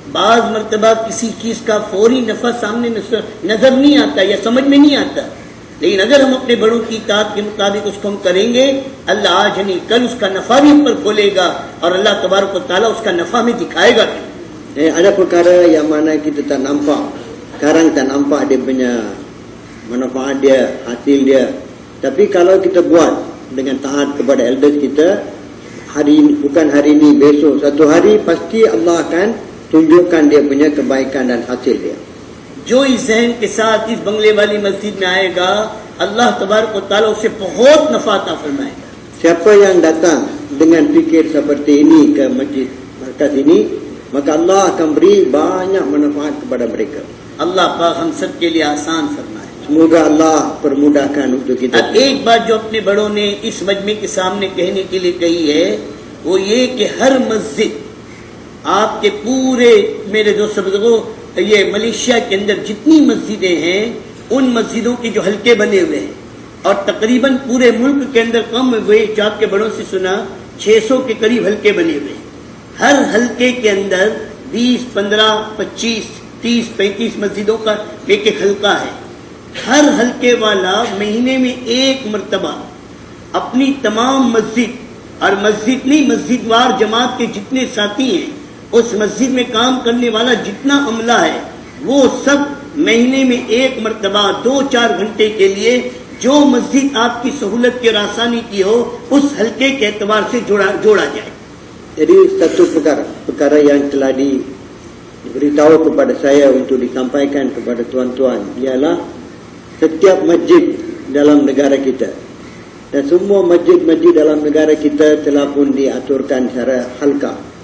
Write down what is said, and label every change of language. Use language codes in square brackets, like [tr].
[hi] बाज़ मर्तबा किसी चीज का फौरी नफा सामने नजर नहीं आता या समझ में नहीं आता, लेकिन अगर हम अपने बड़ों की इताअत के मुताबिक उसको हम करेंगे, अल्लाह आज नहीं कल उसका नफा भी हम पर खोलेगा, और अल्लाह तबारक व तआला उसका नफा में दिखाएगा. [ms] Ada perkara yang mana kita tak nampak. Sekarang tak nampak dia punya manfaat dia, hasil dia. Tapi kalau kita buat dengan taat kepada elders kita, hari ini, bukan hari ini, besok, satu hari pasti Allah akan tunjukkan dia punya kebaikan dan hasil dia. [hi] जो इस जहन के साथ इस बंगले वाली मस्जिद में आएगा, अल्लाह तबारक व तआला उसे बहुत नफा अता फरमाएगा. [ms] Siapa yang datang dengan fikir seperti ini ke masjid markas ini, maka Allah akan beri banyak manfaat kepada mereka. [hi] अल्लाह पाक हम सब के लिए आसान फरमाए. [ms] Semoga Allah permudahkan untuk kita. [hi] अब एक बात जो अपने बड़ों ने इस मजमे के सामने कहने के लिए कही है, वो ये कि हर मस्जिद, आपके पूरे मेरे दोस्त बुजुर्गों, ये मलेशिया के अंदर जितनी मस्जिदें हैं, उन मस्जिदों के जो हल्के बने हुए हैं, और तकरीबन पूरे मुल्क के अंदर कम हुए, जो आपके बड़ों से सुना 600 के करीब हल्के बने हुए हैं. हर हल्के के अंदर 20, 15, 25, 30, 35 मस्जिदों का एक एक हल्का है. हर हल्के वाला महीने में एक मर्तबा अपनी तमाम मस्जिद, और मस्जिद नहीं, मस्जिदवार जमात के जितने साथी हैं, उस मस्जिद में काम करने वाला जितना अमला है, वो सब महीने में एक मर्तबा 2-4 घंटे के लिए जो मस्जिद आपकी सहूलत की और आसानी की हो, उस हल्के के एतबार से जोड़ा जाए. [ms] Jadi satu perkara yang telah diberitahu kepada saya untuk disampaikan kepada tuan-tuan ialah setiap masjid dalam negara kita, dan semua masjid-masjid dalam negara kita telah pun diaturkan secara halqa.